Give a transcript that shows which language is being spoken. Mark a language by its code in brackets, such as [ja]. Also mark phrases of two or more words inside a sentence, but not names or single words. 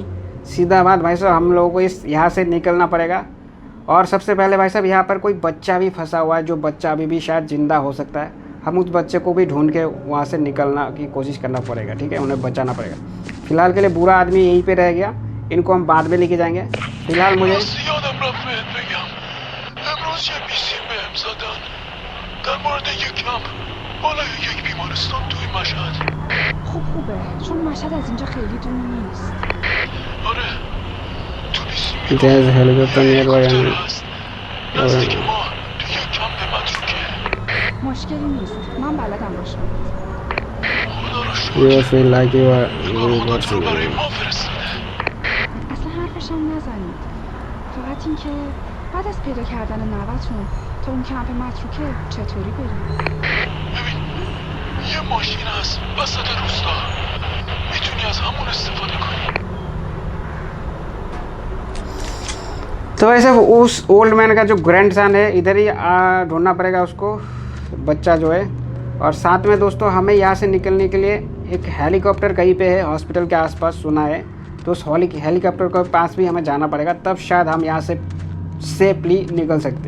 [hi] सीधा बात भाई साहब, हम लोगों को इस यहाँ से निकलना पड़ेगा। और सबसे पहले भाई साहब यहाँ पर कोई बच्चा भी फंसा हुआ है, जो बच्चा अभी भी शायद ज़िंदा हो सकता है। हम उस बच्चे को भी ढूंढ के वहाँ से निकलना की कोशिश करना पड़ेगा, ठीक है? उन्हें बचाना पड़ेगा। फ़िलहाल के लिए बुरा आदमी यहीं पे रह गया, इनको हम बाद में लेके जाएंगे। फ़िलहाल मुझे [fa] خوبه چون مشهد از اینجا خیلی دور نیست. آره تو [en] There's a helicopter nearby. [fa] نزدیک ما تو یک کمپ متروکه. مشکلی نیست، من بلدم باشم. خدا رو شکر. [en] You feel like you are [fa] خودت رو برای ما فرستاده. اصلا حرفشم نزنید. فقط این که بعد از پیدا کردن نوه‌تون تا اون کمپ متروکه چطوری بریم؟ ببین یه ماشین هست وسط روستا، میتونی از همون استفاده کنی. [hi] तो वैसे उस [en] old man [hi] का जो [en] grand son [hi] है इधर ही ढूंढना पड़ेगा उसको, बच्चा जो है। और साथ में दोस्तों हमें यहाँ से निकलने के लिए एक हेलीकॉप्टर कहीं पे है हॉस्पिटल के आसपास सुना है, तो उस हेलीकॉप्टर के पास भी हमें जाना पड़ेगा, तब शायद हम यहाँ से सेफली निकल सकते।